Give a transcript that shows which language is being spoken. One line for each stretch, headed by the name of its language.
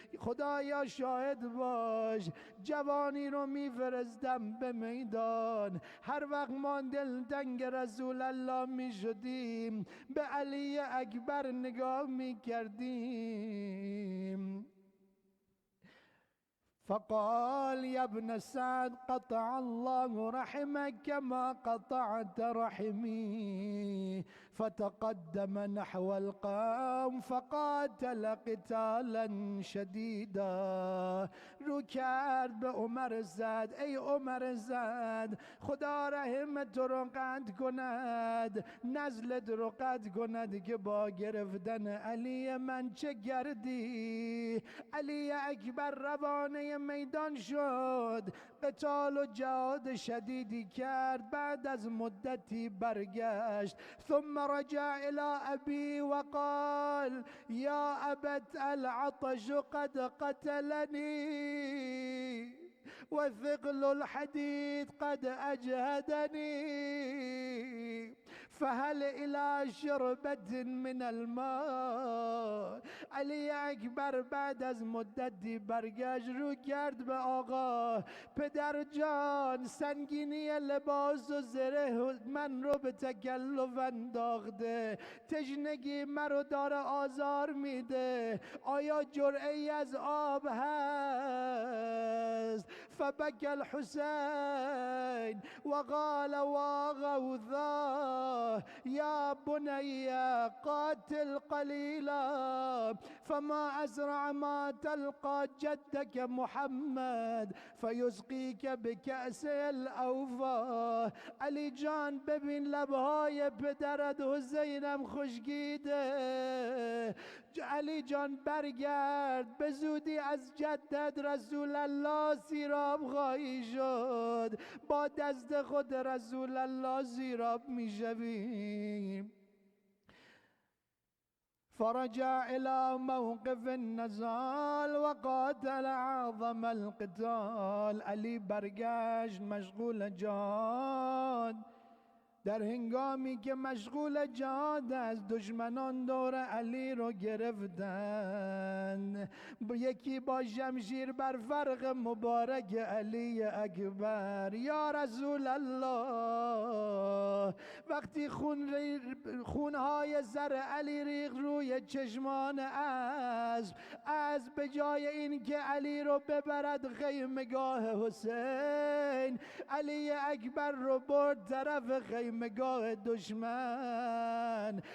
Persian: خدایا شاهد باش، جوانی رو میفرستم به میدان، هر وقت ما دلتنگ رسول الله میشدیم به علی اکبر نگاه میکردیم.
Arabic: فقال يا ابن سعد قطع الله رحمك كما قطعت رحمي، فتقدم نحو القوم فقاتل قتالا شديدا.
Persian: رو کرد به عمر زد، ای عمر زد، خدا رحمت رو قطع کند، نزلت رو قطع کند که با گرفتن علی من چه کردی. علی اکبر روانه میدان شد، قتال و جهاد شدیدی کرد، بعد از مدتی برگشت.
Arabic: ثم رجع الى ابی و قال یا ابت العطش قد قتلنی وثقل الحديد قد أجهدني فهل إلى شربة من الماء.
Persian: علی اکبر بعد از مدتی برگشت، رو کرد به آقا، پدر جان سنگینی لباس و زره من رو به تکلف انداخته، تشنگی مرا داره آزار میده، آیا جرعه‌ای از آب هست؟
Arabic: فبكى الحسين وقال وغوثاه يا بني قاتل قليلا فما أسرع ما تلقى جدك محمد فيسقيك بكأس الأوفا.
Persian: علی جان ببین لبهای پدرت حسینم خشکیده. علی جان برگرد، به زودی از جدت رسول الله سیراب خواهی شد، با دست خود رسول الله سیراب میشویم.
Arabic: فرجع إلى موقف النزال وقاتل أعظم القتال.
Persian: علی برگشت مشغول جهاد. در هنگامی که مشغول جهاد است دشمنان دور علی رو گرفتند، یکی با شمشیر بر فرق مبارک علی اکبر. یا رسول الله، وقتی خونهای سر علی ریخت روی چشمان اسب به جای این که علی رو ببرد خیمگاه حسین، علی اکبر رو برد طرف خیمگاه دشمن.